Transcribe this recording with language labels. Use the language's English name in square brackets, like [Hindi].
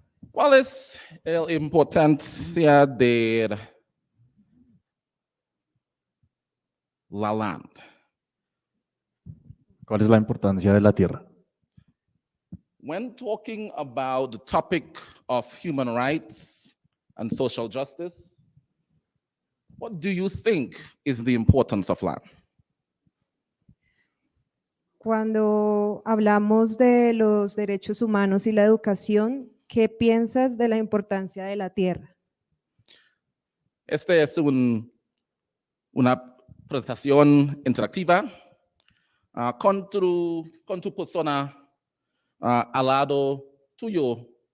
[Spanish] ¿Cuál es la importancia de la land? ¿Cuál es la importancia de la tierra? [English] When talking about the topic of human rights and social justice, what do you think is the importance of land? [Spanish] Cuando hablamos de los derechos humanos y la educación, ¿qué piensas de la importancia de la tierra? Esta es una presentación interactiva con tu persona al lado tuyo.